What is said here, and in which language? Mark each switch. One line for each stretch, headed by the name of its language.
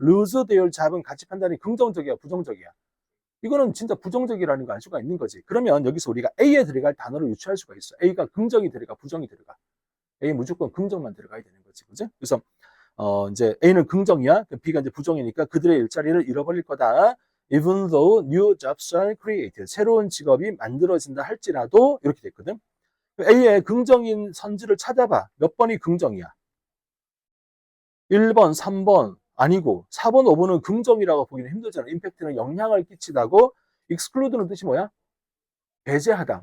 English: lose their job
Korean: 은 같이 판단이 긍정적이야, 부정적이야? 이거는 진짜 부정적이라는 거 알 수가 있는 거지. 그러면 여기서 우리가 A에 들어갈 단어를 유추할 수가 있어. A가 긍정이 들어가, 부정이 들어가. A 무조건 긍정만 들어가야 되는 거지. 그지? 그래서, 이제 A는 긍정이야. B가 이제 부정이니까 그들의 일자리를 잃어버릴 거다.
English: Even though new jobs are created.
Korean: 새로운 직업이 만들어진다 할지라도 이렇게 됐거든. A의 긍정인 선지를 찾아봐. 몇 번이 긍정이야? 1번, 3번 아니고 4번, 5번은 긍정이라고 보기는 힘들잖아. 임팩트는 영향을 끼치다고. exclude는 뜻이 뭐야? 배제하다.